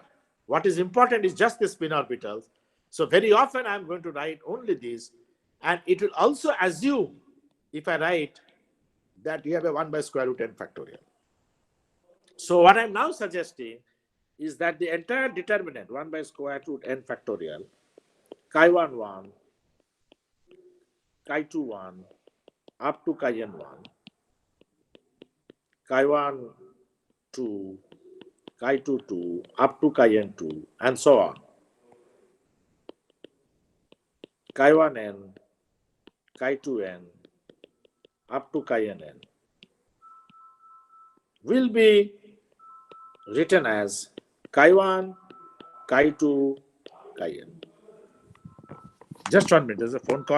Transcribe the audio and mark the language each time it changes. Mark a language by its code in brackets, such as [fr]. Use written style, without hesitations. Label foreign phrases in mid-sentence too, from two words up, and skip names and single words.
[en] What is important is just the spin orbitals. So very often I'm going to write only this, and it will also assume, if I write, that you have a 1 by square root n factorial. So what I'm now suggesting is that the entire determinant 1 by square root n factorial, chi1 1, chi2 1, up to chi n 1, chi1 2, chi2 2, up to chi n 2, and so on. Chi1 n, chi2 n, up to chi n n will be written as chi1, chi2, chi n. Just 1 minute. There's a phone call.